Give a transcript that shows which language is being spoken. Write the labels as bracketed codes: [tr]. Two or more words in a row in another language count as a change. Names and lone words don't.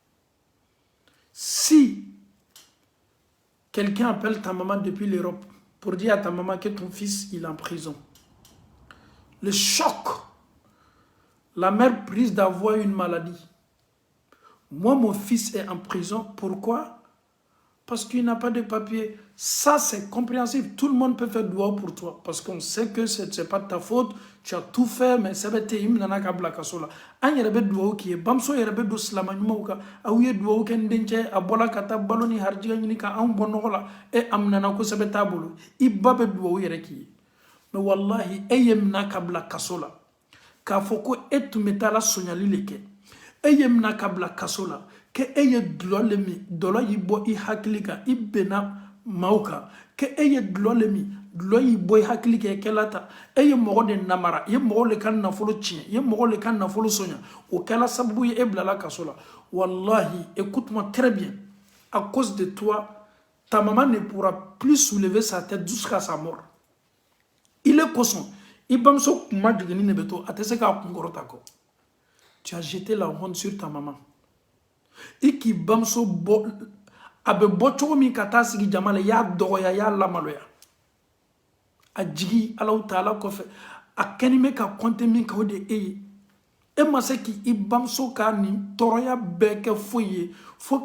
[fr] Si quelqu'un appelle ta maman depuis l'Europe pour dire à ta maman que ton fils il est en prison, le choc, la mère prise d'avoir une maladie. Moi, mon fils est en prison. Pourquoi? Parce qu'il n'a pas de papier. Ça, c'est compréhensible. Tout le monde peut faire doigt pour toi. Parce qu'on sait que ce n'est pas de ta faute. Tu as tout fait, mais ça va être une [bm] nanaka kasola. An yɛrɛ bɛ duwawu k'i ye bamuso yɛrɛ bɛ don silama ɲumanw kan aw ye duwawu kɛ n dencɛ a bɔla ka taa balo ni harijiga ɲini ka anw bɔ nɔgɔ la e a minɛna kosɛbɛ t'a bolo i ba bɛ duwawu yɛrɛ k'i ye mais wallahi e ye mina ka bila kaso la k'a fɔ ko e tun bɛ taa la sonyali le kɛ e ye mina ka bila kaso la ke e ye dulɔ le min dɔlɔ y'i bɔ i hakili kan i bɛnna maaw kan ke e ye dulɔ le min dulɔ y'i bɔ i hakili kan i kɛla ta e ye mɔgɔ de namara i ye mɔgɔ le ka nafolo tiɲɛ i ye mɔgɔ le ka nafolo soɲa o kɛla sababu ye e bilala kaso la wallahi [fr] écoute-moi très bien à cause de toi ta maman ne pourra plus soulever sa tête jusqu'à sa mort il est [bm] kosɔn i bamuso kuma jiginni de bɛ to a tɛ se k'a kunkɔrɔta kɔ [fr] tu as jeté la honte sur ta maman [bm] i k'i bamuso bɔ a bɛ bɔ cogo min ka taa sigi jama la i y'a dɔgɔya i y'a lamaloya a jigi Alahu Taala kɔfɛ a kɛni bɛ ka compter min kan o de e ye e ma se k'i bamuso ka nin tɔɔrɔya bɛɛ kɛ foyi ye fo